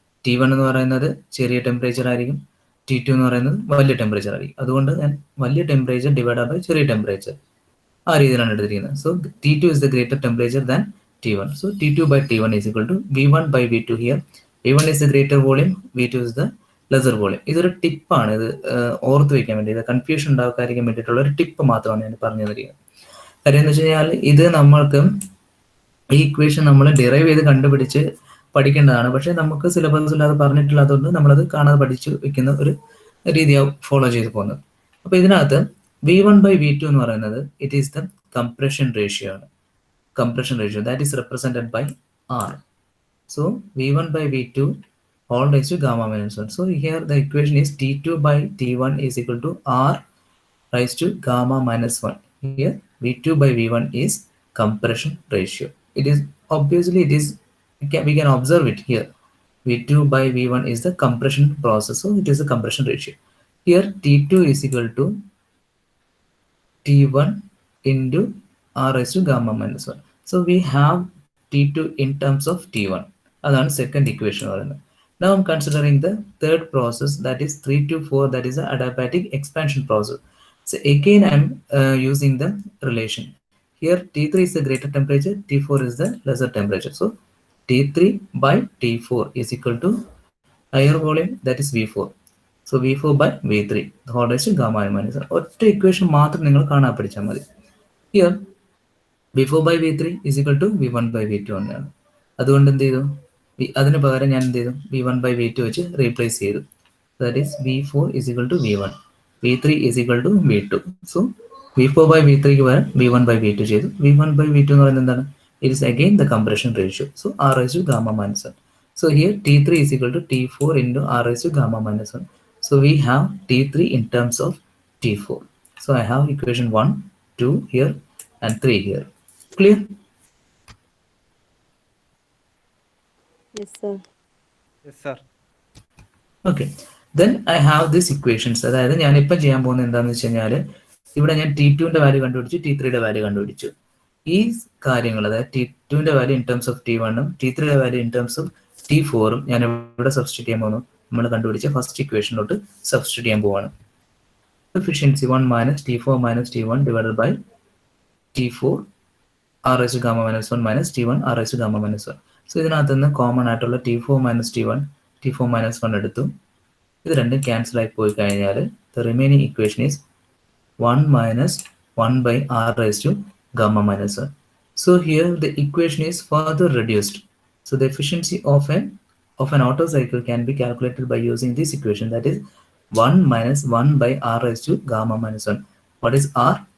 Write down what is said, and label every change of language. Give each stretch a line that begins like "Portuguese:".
Malayalam: T1 എന്ന് പറയുന്നത് ചെറിയ ടെമ്പറേച്ചർ ആയിരിക്കും, T2 എന്ന് പറയുന്നത് വലിയ ടെമ്പറേച്ചർ ആയിരിക്കും. അതുകൊണ്ട് ഞാൻ വലിയ ടെമ്പറേച്ചർ ഡിവൈഡ് ബൈ ചെറിയ ടെമ്പറേച്ചർ ആ രീതിയിലാണ് എടുത്തിരിക്കുന്നത്.
English: So T2 is the greater temperature than T1. So T2 by T1 is equal to V1 by V2 here. V1 is the greater volume, V2 is the lesser volume.
Malayalam: ഇതൊരു ടിപ്പാണ്, ഇത് ഓർത്ത് വയ്ക്കാൻ വേണ്ടി, ഇത് കൺഫ്യൂഷൻ ഉണ്ടാക്കാതിരിക്കാൻ വേണ്ടിയിട്ടുള്ള ഒരു ടിപ്പ് മാത്രമാണ് ഞാൻ പറഞ്ഞു തരിക. കാര്യം എന്ന് വെച്ച് കഴിഞ്ഞാൽ ഇത് നമ്മൾക്ക് ഈ ഇക്വേഷൻ നമ്മൾ ഡിറൈവ് ചെയ്ത് കണ്ടുപിടിച്ച് പഠിക്കേണ്ടതാണ്. പക്ഷേ നമുക്ക് സിലബസിൽ അത് പറഞ്ഞിട്ടില്ലാത്തതുകൊണ്ട് നമ്മളത് കാണാതെ പഠിച്ചു വെക്കുന്ന ഒരു രീതിയാണ് ഫോളോ ചെയ്ത് പോകുന്നത്. അപ്പോൾ ഇതിനകത്ത് V1 by V2 എന്ന് പറയുന്നത്
English: it is the compression ratio
Malayalam: ആണ്.
English: Compression ratio that is represented by R. So V1 by V2 all raised to gamma minus 1. So here the equation is T2 by T1 is equal to R raised to gamma minus 1. Here V2 by V1 is compression ratio. It is obviously it is we can observe it here. V2 by V1 is the compression process, so it is a compression ratio. Here T2 is equal to T1 into R raised to gamma minus 1. So we have T2 in terms of T1. That's the second equation. Now I'm considering the third process, that is 3 to 4, that is the adiabatic expansion process. So again I'm using the relation. Here T3 is the greater temperature, T4 is the lesser temperature. So T3 by T4 is equal to higher volume, that is V4. So V4 by V3 the whole raised to gamma minus 1.
Malayalam: ഒറ്റ equation മാത്രം നിങ്ങൾ കാണാൻ പഠിച്ചാൽ മതി.
English: Here V4 by V3 is equal to V1 by V2 എന്നാണ്.
Malayalam: അതുകൊണ്ട് എന്ത് ചെയ്തു, അതിന് പകരം ഞാൻ എന്ത് ചെയ്തു, V1 by V2 വെച്ച് റീപ്ലേസ് ചെയ്തു.
English: That is V4 is equal to V1, V3 is equal to V2. So V4 by V3
Malayalam: ക്ക് പകരം
English: V1 by V2 ചെയ്തു. V1 by V2
Malayalam: എന്ന് പറയുന്നത് എന്താണ്,
English: it is again the compression ratio. So R raised to gamma minus 1. So here T3 is equal to T4 into R raised to gamma minus 1. So we have T3 in terms of T4. So I have equation 1, 2 here and 3 here. Clear? Yes, sir. Yes, sir. Okay. Then I have these equations.
Malayalam: അതായത് ഞാനിപ്പോൾ ചെയ്യാൻ പോകുന്നത് എന്താണെന്ന് വെച്ച് കഴിഞ്ഞാൽ, ഇവിടെ ഞാൻ T2ന്റെ value കണ്ടുപിടിച്ചു, T3യുടെ വാല്യൂ കണ്ടുപിടിച്ചു. ഈ കാര്യങ്ങൾ, അതായത് T2ന്റെ value in terms of T1ഉം T3യുടെ value in terms of T4ഉം ഞാൻ ഇവിടെ സബ്സ്റ്റിറ്റ്യൂട്ട് ചെയ്യാൻ പോകുന്നു. നമ്മൾ കണ്ടുപിടിച്ച ഫസ്റ്റ് ഇക്വേഷനിലോട്ട് സബ്സ്റ്റിറ്റ്യൂട്ട് ചെയ്യാൻ പോവാണ്.
English: Efficiency 1 minus T4 minus T1 divided by T4 R raised to gamma minus 1 minus T1 R raised to gamma minus 1.
Malayalam: So ഇതിനകത്ത് നിന്ന് കോമൺ ആയിട്ടുള്ള T4 minus T1 T4 minus 1 എടുത്തു. ഇത് രണ്ടും ക്യാൻസൽ ആയി പോയി കഴിഞ്ഞാൽ
English: the remaining equation is 1 minus 1 by R raised to gamma minus 1. So here the equation is further reduced. So the efficiency of an Otto cycle can be calculated by using this equation, that is 1 minus 1 by R raised to gamma minus 1. What is R?